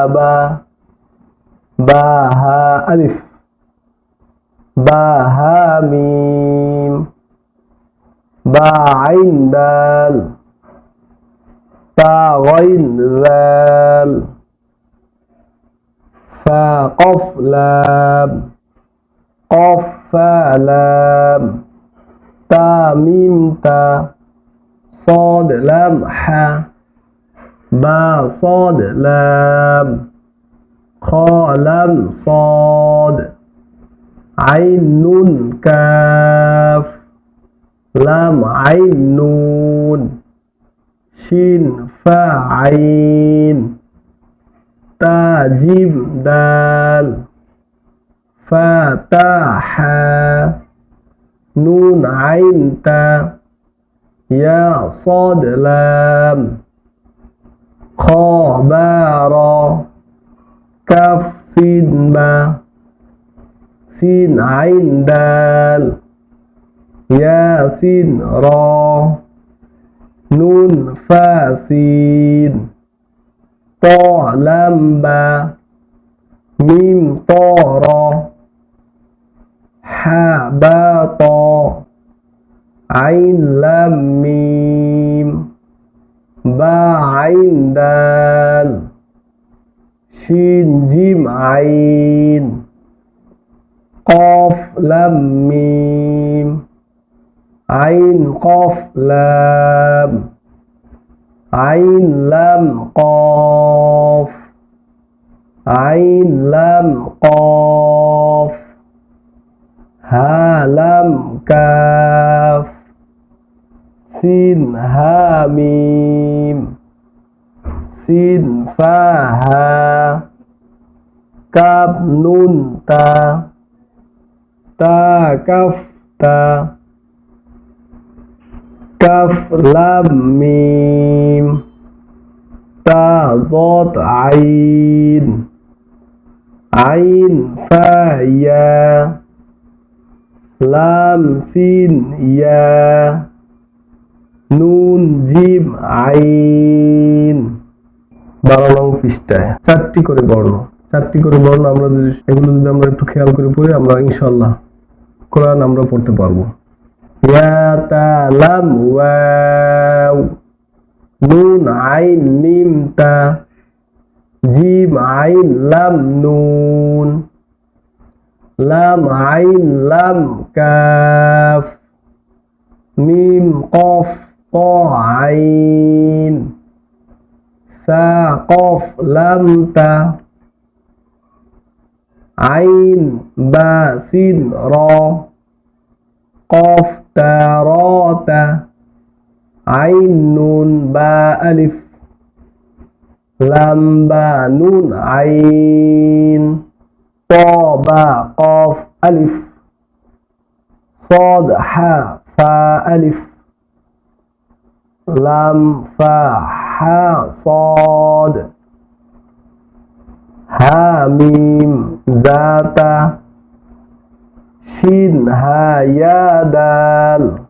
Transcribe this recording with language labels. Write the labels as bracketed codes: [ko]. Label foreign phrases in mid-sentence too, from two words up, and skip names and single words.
[ar] با ها ألف با ها ميم با عين دال تا غين دال فا قاف لام قاف فا لام تا ميم تا صاد لام حا با صاد لام خا لام صاد عين نون كاف لام عين نون شين فا عين تا جيم دال فا تا حا نون عين تا يا صاد لام خا با را كاف سين با سين عين دال يا سين را نون فا سين طا لام با ميم طا را حا با طا عين لام ميم با عين دال شين جيم عين قاف لام ميم عين قاف لام عين لام قاف عين لام قاف ها لام كاف سين ها ميم سين فا ها كاف نون تا تا كاف تا كاف لام ميم تا ضاد عين عين فا يا لام سين يا نون جيم عين [bn] 12 নং পৃষ্ঠায় চারটি করে বর্ণ আমরা যদি এগুলো যদি আমরা একটু খেয়াল করে পড়ি আমরা ইনশাআল্লাহ কোরআন আমরা পড়তে পারবো [ar] يا تا لام واو نون عين ميم تا جيم عين لام نون لام عين لام كاف ميم قاف طا عين ثا قاف لام تا عين با سين را قاف تا را تا عين نون با ألف لام با نون عين طا با قاف ألف صاد حا فا ألف لام فا حا صاد ها ميم زاتا شين ها يا دال